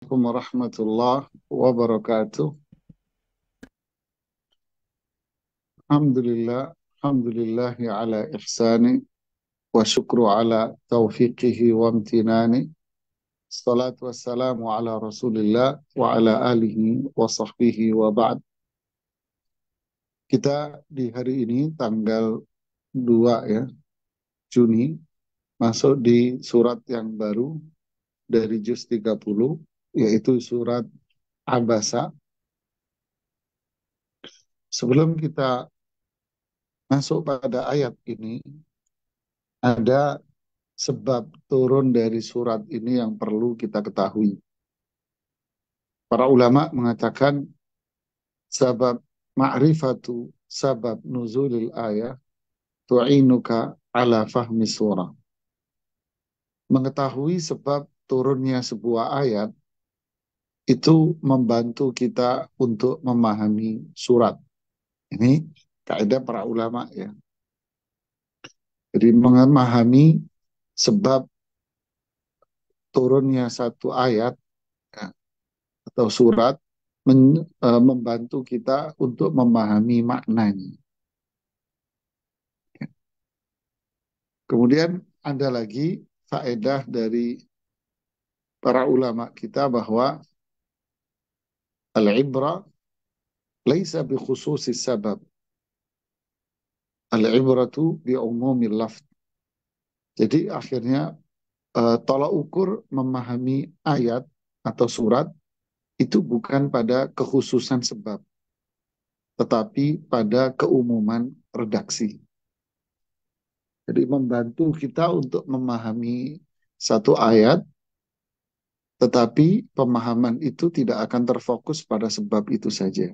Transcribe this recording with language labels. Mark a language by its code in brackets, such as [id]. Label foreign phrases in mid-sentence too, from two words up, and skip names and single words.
[ar] السلام عليكم ورحمة الله وبركاته. الحمد لله، الحمد لله على إحسانه والشكر على توفيقه وامتنانه. الصلاة والسلام على رسول الله وعلى آله وصحبه وبعد. [id] Kita di hari ini tanggal 2 ya, Juni masuk di surat yang baru dari juz 30, yaitu surat Abasa. Sebelum kita masuk pada ayat ini, ada sebab turun dari surat ini yang perlu kita ketahui. Para ulama mengatakan [ar] سبب معرفة سبب نزول الآية تعينك على فهم السورة. [id] Mengetahui sebab turunnya sebuah ayat itu membantu kita untuk memahami surat. Ini kaidah para ulama ya. Jadi memahami sebab turunnya satu ayat ya, atau surat membantu kita untuk memahami maknanya. Kemudian ada lagi faedah dari para ulama kita bahwa [ar] العبرة ليست بخصوص السبب. العبرة بعموم اللفظ. [id] Jadi akhirnya tolak ukur memahami ayat atau surat itu bukan pada kekhususan sebab, tetapi pada keumuman redaksi. Jadi membantu kita untuk memahami satu ayat, tetapi pemahaman itu tidak akan terfokus pada sebab itu saja.